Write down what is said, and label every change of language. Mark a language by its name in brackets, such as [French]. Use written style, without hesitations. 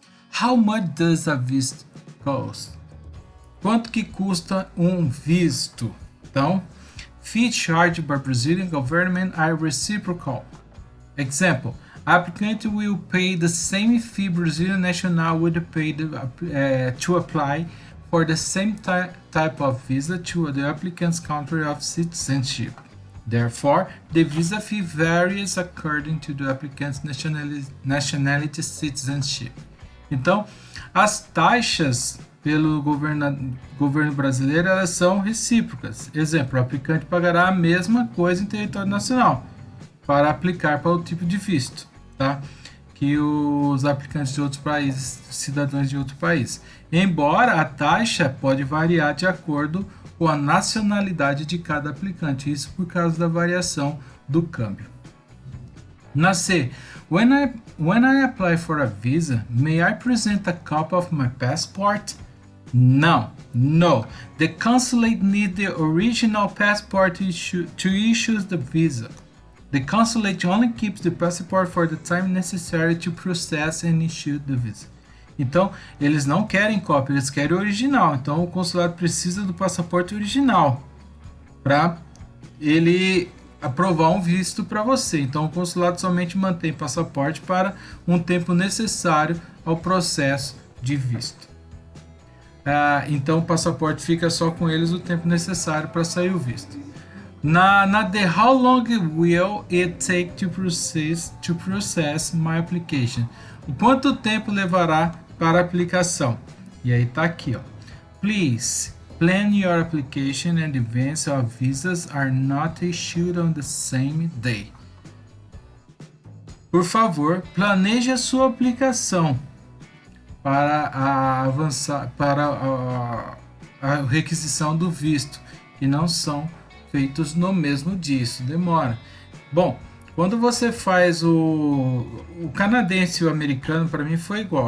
[English] How much does a visa cost? [Portuguese] Quanto que custa um visto? Então, [English] fee charged by Brazilian government are reciprocal. Example, applicant will pay the same fee Brazilian national would pay to apply for the same type of visa to the applicant's country of citizenship. Therefore, the visa fee varies according to the applicant's nationality citizenship. [Portuguese] Então, as taxas pelo governo brasileiro, elas são recíprocas. Exemplo, o aplicante pagará a mesma coisa em território nacional para aplicar para o tipo de visto, tá? Que os aplicantes de outros países, cidadãos de outro país. Embora a taxa pode variar de acordo com a nacionalidade de cada aplicante, isso por causa da variação do câmbio. [English] Na C, when I apply for a visa, may I present a copy of my passport? No. The consulate need the original passport to issue the visa. The consulate only keeps the passport for the time necessary to process and issue the visa. [Portuguese] Então, eles não querem cópia, eles querem o original. Então, o consulado precisa do passaporte original para ele aprovar um visto para você. Então, o consulado somente mantém passaporte para um tempo necessário ao processo de visto. Então, o passaporte fica só com eles o tempo necessário para sair o visto. [English] Na the how long will it take to process my application? [Portuguese] O quanto tempo levará para a aplicação? E aí tá aqui, ó. [English] Please plan your application in advance of visas are not issued on the same day. [Portuguese] Por favor, planeje a sua aplicação para avançar para a requisição do visto, que não são feitos no mesmo dia, isso demora. Bom, quando você faz o canadense e o americano, para mim foi igual.